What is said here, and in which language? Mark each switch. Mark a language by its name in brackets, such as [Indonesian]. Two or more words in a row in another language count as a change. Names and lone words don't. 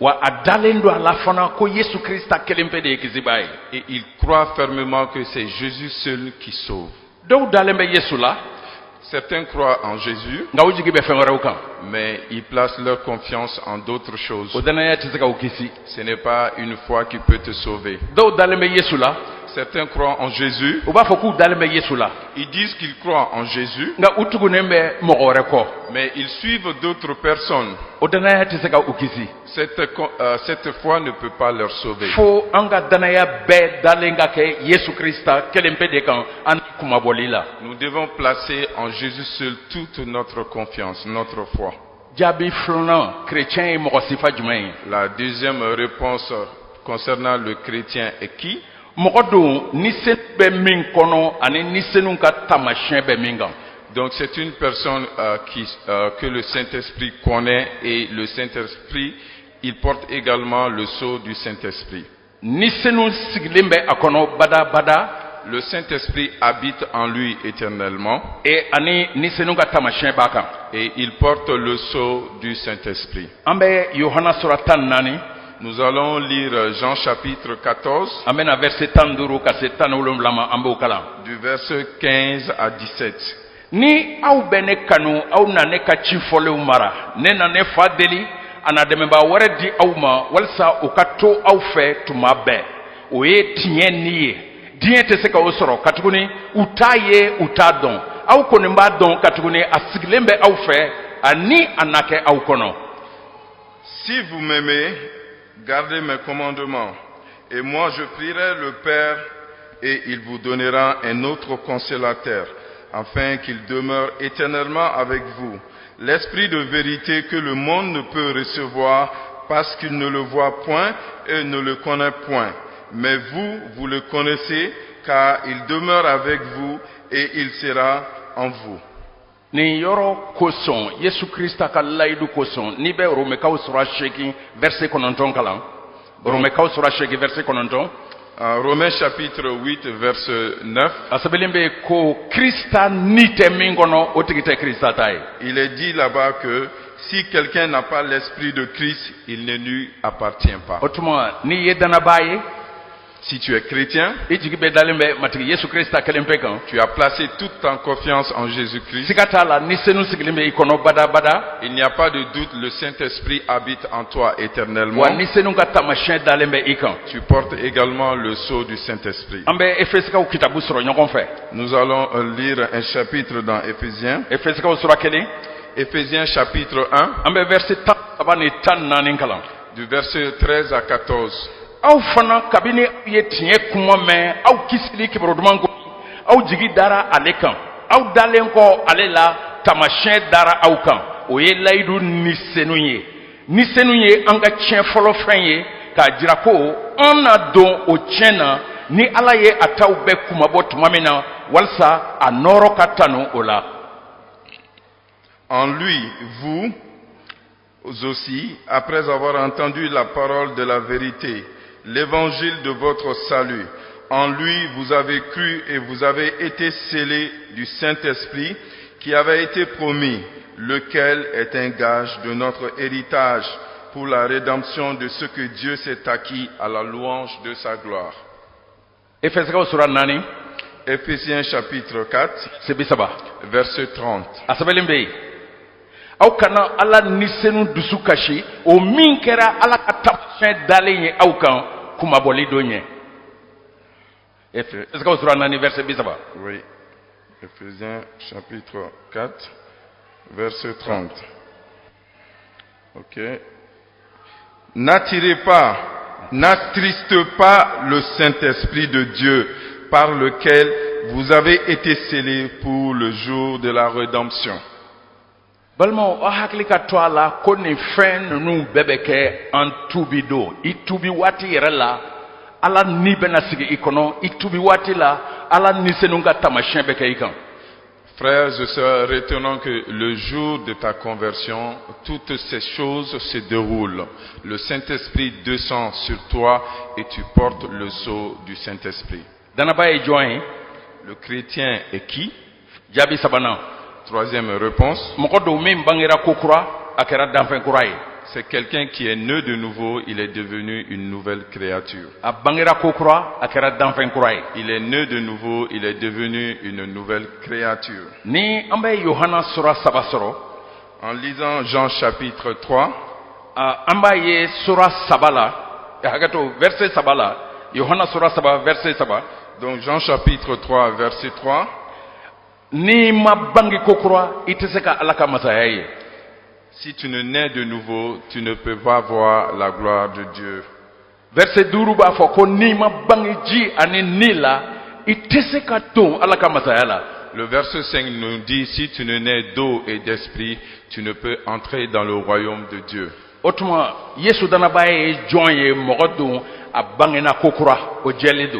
[French] Et il croit fermement que c'est Jésus seul qui sauve. Certains croient en Jésus, mais ils placent leur confiance en d'autres choses. Ce n'est pas une foi qui peut te sauver. Certains croient en Jésus. [Bambara] u b'a fɔ k'u dalen bɛ Yesu la [French] Ils disent qu'ils croient en Jésus, [Bambara] nka u tugunen bɛ mɔgɔ wɛrɛ kɔ [French] mais ils suivent d'autres personnes. [Bambara] o danaya tɛ se ka u kisi [French] Cette foi ne peut pas leur sauver. [Bambara] fo an ka danaya bɛɛ dalen ka kɛ Yesu Krista kelen pe de kan an kumabɔli la [French] Nous devons placer en Jésus seul toute notre confiance, notre foi. [Bambara] jaabi filanan chrétien ye mɔgɔ sifa jumɛn ye [French] La deuxième réponse concernant le chrétien est qui? [Bambara] mɔgɔ don ni senu bɛ min kɔnɔ ani ni senu ka taamasiyɛn bɛ min kan [French] Donc c'est une personne que le Saint-Esprit connaît, et le Saint-Esprit, il porte également le sceau du Saint-Esprit. [Bambara] ni senu sigilen bɛ a kɔnɔ badabada [French] Le Saint-Esprit habite en lui éternellement [Bambara] ani ni senu ka taamasiyɛn b'a kan [French] et il porte le sceau du Saint-Esprit. [Bambara] an bɛ Yohana sura 14 [French] Nous allons lire Jean chapitre 14 [Bambara] an bɛna verset 15 ka se 17 ma an b'o kalan [French] du verset 15 à 17. [Bambara] ni aw bɛ ne kanu aw na ne ka ci fɔlenw mara ne na ne fa deli a na dɛmɛbaa wɛrɛ di aw ma walasa o ka to aw fɛ tuma bɛɛ o ye tiɲɛ ni ye diɲɛ tɛ se ka o sɔrɔ katuguni u t'a ye u t'a dɔn aw kɔni b'a dɔn katuguni a sigilen bɛ aw fɛ ani a na kɛ aw kɔnɔ [French] Si vous m'aimez, gardez mes commandements, et moi je prierai le Père, et il vous donnera un autre consolateur, afin qu'il demeure éternellement avec vous. L'Esprit de vérité que le monde ne peut recevoir, parce qu'il ne le voit point et ne le connaît point. Mais vous, vous le connaissez, car il demeure avec vous, et il sera en vous. [Bambara] nin yɔrɔ kosɔn Yesu Krista ka layidu kosɔn n'i bɛ Romɛkaw sura 8 verset 9 kalan Romɛkaw sura 8 verset 9 [French] Romains chapitre 8 verset 9, [Bambara] a sɛbɛnlen bɛ ko Krista ni tɛ min kɔnɔ o tigi tɛ Krista ta ye [French] il est dit là-bas que si quelqu'un n'a pas l'esprit de Christ, il ne lui appartient pas. [Bambara] o tuma n'i ye danabaa ye [French] Si tu es chrétien, [Bambara] i jigi bɛ dalen bɛ matigi Yesu Krista kelen pe kan [French] tu as placé toute ta confiance en Jésus-Christ. [Bambara] siga t'a la ni senu sigilen bɛ i kɔnɔ badabada [French] Il n'y a pas de doute, le Saint-Esprit habite en toi éternellement. [Bambara] wa ni senu ka taamasiyɛn dalen bɛ i kan [French] Tu portes également le sceau du Saint-Esprit. [Bambara] an bɛ Efesikaw kitabu sɔrɔ ɲɔgɔn fɛ [French] Nous allons lire un chapitre dans Éphésiens. [Bambara] Efesikaw sura 1 [French] Éphésiens chapitre 1, [Bambara] an bɛ verset 13 ni 14 kalan [French] du verset 13 à 14. [Bambara] aw fana kabini aw ye tiɲɛ kuma mɛn aw kisili kibaru duman ko aw jigi dara ale kan aw dalen kɔ ale la taamasiyɛn dara aw kan o ye layidu ni senu ye ni senu ye an ka tiɲɛ fɔlɔ fɛn ye k'a jira ko an na don o tiɲɛ na ni ala ye a taw bɛɛ kumabɔ tuma min na walasa a nɔɔrɔ ka tanu o la [French] En lui, vous aussi, après avoir entendu la parole de la vérité, l'évangile de votre salut, en lui vous avez cru et vous avez été scellés du Saint-Esprit qui avait été promis, lequel est un gage de notre héritage pour la rédemption de ce que Dieu s'est acquis à la louange de sa gloire. [Bambara] Efesikaw sura 4 [French] Éphésiens chapitre 4, [Bambara] se 30 [French] verset 30. [Bambara] a sɛbɛnlen bɛ yen aw kana ala nisenu dusu kasi o min kɛra ala ka taamasiyɛn dalen ye aw kan kumabɔli don ye Efesikaw sura 4 verset 30 [French] Oui. Éphésiens chapitre 4, verset 30. Ok. N'attirez pas, n'attriste pas le Saint-Esprit de Dieu par lequel vous avez été scellés pour le jour de la rédemption. [Bambara] balimaw aw hakili ka to a la ko nin fɛn ninnu bɛɛ bɛ kɛ an tuubi don i tuubi waati yɛrɛ la ala ni bɛna sigi i kɔnɔ i tuubi waati la ala nisenu ka taamasiyɛn bɛ kɛ i kan [French] Frères et sœurs, retenons que le jour de ta conversion, toutes ces choses se déroulent. Le Saint-Esprit descend sur toi et tu portes le sceau du Saint-Esprit. [Bambara] danaba ye jɔn ye [French] Le chrétien est qui? [Bambara] jaabi sabanan [French] Troisième réponse, [Bambara] mɔgɔ dɔw min bangera ko kura a kɛra danfɛn kura ye [French] c'est quelqu'un qui est né de nouveau, il est devenu une nouvelle créature. [Bambara] a bangera ko kura a kɛra danfɛn kura ye [French] Il est né de nouveau, il est devenu une nouvelle créature. [Bambara] ni an bɛ Yohana sura 3 sɔrɔ [French] En lisant Jean chapitre 3, [Bambara] an b'a ye sura 3 la hakɛto verset 3 la Yohana sura 3 verset 3 [French] Donc Jean chapitre 3, verset 3. [Bambara] Ni ma bangi kokura ite se ka ala ka masaya ye. [French] Si tu ne nais de nouveau, tu ne peux pas voir la gloire de Dieu. [Bambara] Verset 2 b'a fɔ ko ni ma bangi ji ani ni la ite se ka don ala ka masaya la. [French] Le verset 5 nous dit, si tu ne nais d'eau et d'esprit, tu ne peux entrer dans le royaume de Dieu. [Bambara] O tuma Yesu danaba ye jɔn ye mɔgɔ don a bangena kokura o jɛlen don.